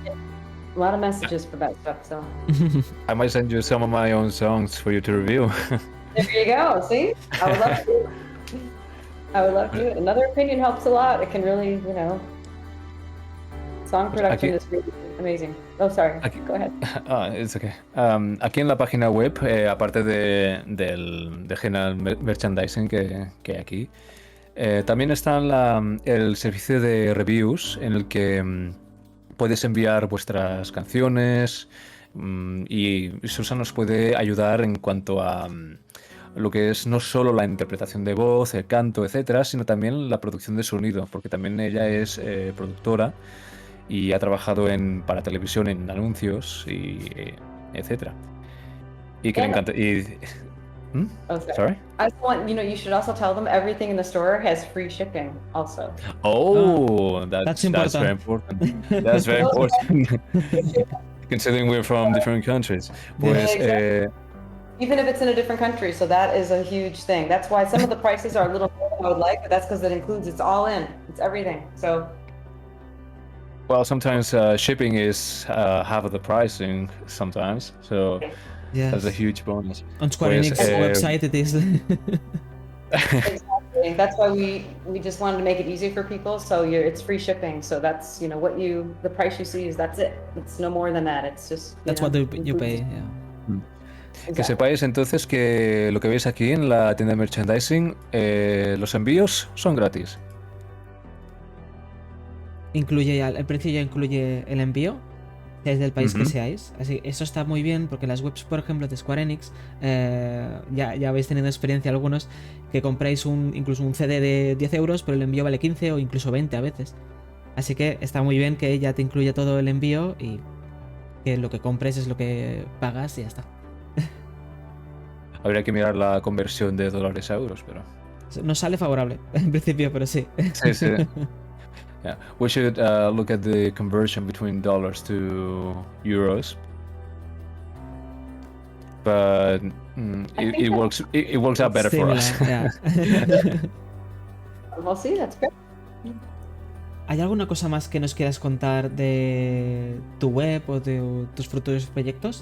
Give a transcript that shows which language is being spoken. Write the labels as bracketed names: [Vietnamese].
[English] A lot of messages for that stuff, so. I might send you some of my own songs for you to review. There you go, see? I would love to. I would love to. Another opinion helps a lot. It can really, you know, song production is really amazing. Oh, sorry. Go ahead. It's okay. [Spanish] Aquí en la página web, aparte del general merchandising que hay aquí, también está el servicio de reviews en el que puedes enviar vuestras canciones y Susan nos puede ayudar en cuanto a lo que es no solo la interpretación de voz, el canto, etcétera, sino también la producción de sonido, porque también ella es productora y ha trabajado para televisión en anuncios y etcétera. Y que le encanta. [English] Oh, sorry? I just want, you know, you should also tell them everything in the store has free shipping also. Oh, that's very important. That's very important. Considering we're from different countries. [Spanish] Pues, [English] even if it's in a different country, so that is a huge thing. That's why some of the prices are a little more than I would like, but that's because it's all in. It's everything. So. Well, sometimes shipping is half of the pricing sometimes, so that's a huge bonus. On Square Enix website it is. Exactly. shipping. That's why we just wanted to make it easy for people. So it's free shipping. So that's, you know, the price you see is that's it. It's no more than that. It's just, That's what you pay, yeah. [Spanish] Que sepáis entonces que lo que veis aquí en la tienda de merchandising, los envíos son gratis. El precio ya incluye el envío, seáis del país que seáis. Así, eso está muy bien porque las webs, por ejemplo, de Square Enix, ya habéis tenido experiencia algunos, que compráis incluso un CD de 10 euros, pero el envío vale 15 o incluso 20 a veces. Así que está muy bien que ya te incluya todo el envío y que lo que compres es lo que pagas y ya está. Habría que mirar la conversión de dólares a euros, pero... Nos sale favorable, en principio, pero sí. Sí, sí. Yeah. [English] We should look at the conversion between dollars to euros. But it works out better for us. Yeah. Well, see, that's great. [Spanish] ¿Hay alguna cosa más que nos quieras contar de tu web o de tus futuros proyectos?